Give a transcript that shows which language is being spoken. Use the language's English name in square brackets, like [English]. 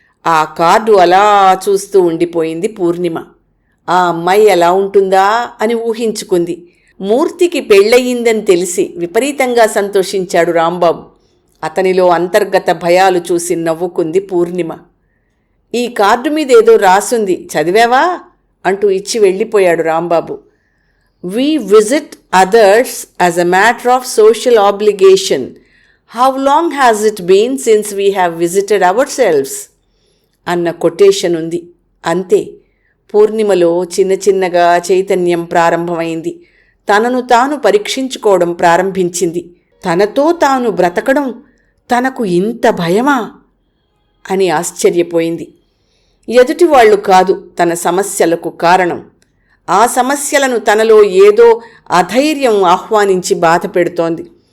[Telugu] ఆ కార్డు అలా చూస్తూ ఉండిపోయింది పూర్ణిమ. ఆ అమ్మాయి ఎలా ఉంటుందా అని ఊహించుకుంది. మూర్తికి పెళ్ళయిందని తెలిసి విపరీతంగా సంతోషించాడు రాంబాబు. అతనిలో అంతర్గత భయాలు చూసి నవ్వుకుంది పూర్ణిమ. ఈ కార్డు మీద ఏదో రాసుంది, చదివావా అంటూ ఇచ్చి వెళ్ళిపోయాడు Rambabu. [English] We visit others as a matter of social obligation. How long has it been since we have visited ourselves? [Telugu] అన్న కొటేషన్ ఉంది. అంతే. పూర్ణిమలో చిన్న చిన్నగా చైతన్యం ప్రారంభమైంది. తనను తాను పరీక్షించుకోవడం ప్రారంభించింది. తనతో తాను బ్రతకడం తనకు ఇంత భయమా అని ఆశ్చర్యపోయింది. ఎదుటివాళ్లు కాదు తన సమస్యలకు కారణం. ఆ సమస్యలను తనలో ఏదో అధైర్యం ఆహ్వానించి బాధ పెడుతోంది.